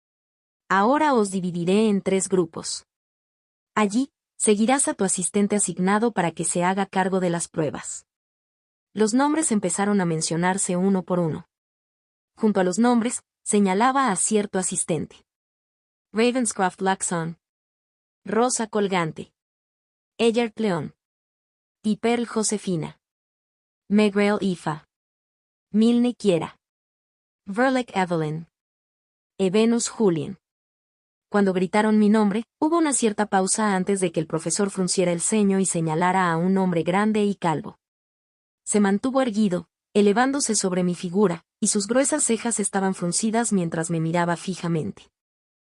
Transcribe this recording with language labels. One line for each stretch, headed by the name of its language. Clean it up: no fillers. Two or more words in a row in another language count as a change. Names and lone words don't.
Spanish: Ahora os dividiré en 3 grupos. Allí, seguirás a tu asistente asignado para que se haga cargo de las pruebas. Los nombres empezaron a mencionarse uno por uno. Junto a los nombres, señalaba a cierto asistente. Ravenscroft Luxon. Rosa Colgante. Eggert León. Tiperl Josefina. Megrel Ifa. Milne Kiera. Verlek Evelyn. Evenus Julien. Cuando gritaron mi nombre, hubo una cierta pausa antes de que el profesor frunciera el ceño y señalara a un hombre grande y calvo. Se mantuvo erguido, elevándose sobre mi figura, y sus gruesas cejas estaban fruncidas mientras me miraba fijamente.